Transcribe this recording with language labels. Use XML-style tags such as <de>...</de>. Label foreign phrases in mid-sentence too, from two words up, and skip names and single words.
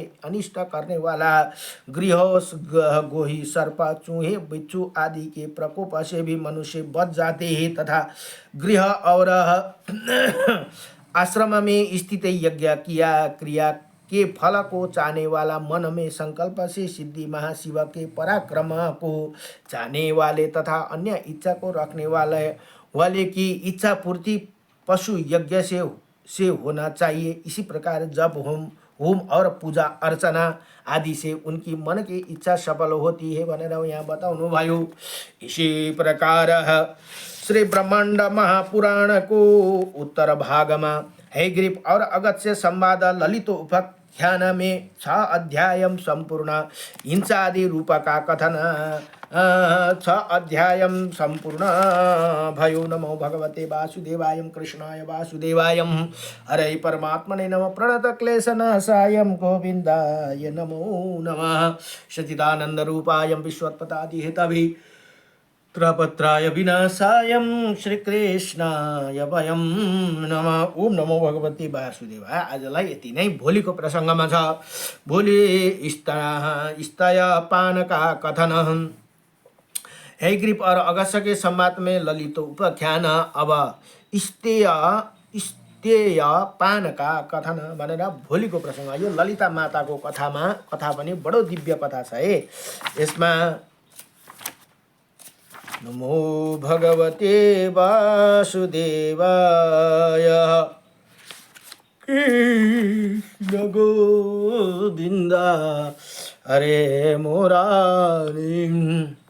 <hi>अनिष्ट करने वाला गृह, गोही, सर्प, चूहे, बिच्छू आदि के प्रकोप से भी मनुष्य बच जाते हैं तथा गृह और आश्रम में स्थित यज्ञ क्रिया के फल को चाहने वाला, मन में संकल्प से सिद्धि महाशिव के पराक्रम को चाहने वाले तथा अन्य इच्छा को रखने वाले की इच्छा पूर्ति पशु यज्ञ से होना चाहिए। इसी प्रकार जब होम और पूजा अर्चना आदि से उनकी मन की इच्छा सफल होती है</hi> <ne>भनेर यहाँ बताउनु भयो।</ne> <hi>इसी प्रकार श्री ब्रह्मांड महापुराण को उत्तर भाग में हयग्रीव और अगस्त्य संवाद ललित उपाख्यान में 6 अध्याय संपूर्ण हिंसादि रूप का कथन 6 अध्याय संपूर्ण भयो।</hi> <sa>नमो भगवते वासुदेवाय कृष्णाय वासुदेवाय हरे परमात्मने नमः। प्रणत क्लेशनाशाय गोविंदाय नमो नमः। सच्चिदानंद रूपाय विश्वोत्पत्ति हेतवे त्रपत्राय विनाशाय श्रीकृष्णाय वयं नमः। ओम नमो भगवते वासुदेवाय।</sa> <ne>आजलाई यति नै। भोलिको प्रसङ्गमा छ भोलि</ne> <hi>स्तयपान का कथन। हयग्रीव और अगस्त्य के संवाद में ललित उपाख्यान।</hi> <ne>अब</ne> <hi>स्तयपान का कथन</hi> <ne>भनेर भोलिको प्रसङ्ग। यो ललिता माताको कथा पनि बडो दिव्य कथा छ है। यसमा</ne> <sa>नमो भगवते वासुदेवाय कृष्ण गोविंद हरे मुरारी।</sa>